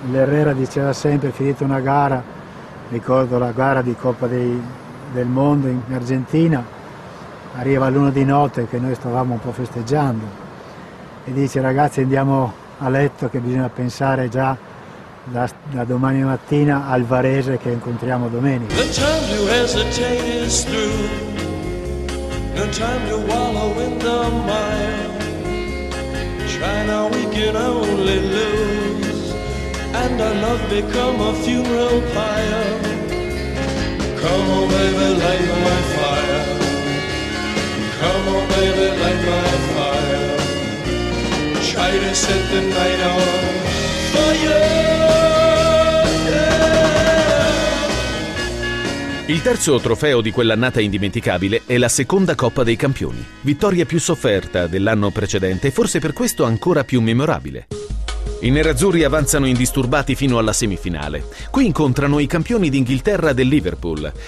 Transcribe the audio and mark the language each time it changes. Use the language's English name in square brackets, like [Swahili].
[Italian] L'Herrera diceva sempre, finita una gara, ricordo la gara di Coppa del Mondo in Argentina, arriva l'una di notte che noi stavamo un po' festeggiando e dice: ragazzi, andiamo a letto che bisogna pensare già da domani mattina al Varese che incontriamo domenica. [English] The time to hesitate is through. No time to wallow in the mire. Try now, we can only lose. And our love become a funeral pyre. Come on, baby, light my fire. Come on, baby, light my fire. Try to set the night on fire. [Italian] Il terzo trofeo di quell'annata indimenticabile è la seconda Coppa dei Campioni. Vittoria più sofferta dell'anno precedente e forse per questo ancora più memorabile. I nerazzurri avanzano indisturbati fino alla semifinale. Qui incontrano i campioni d'Inghilterra del Liverpool.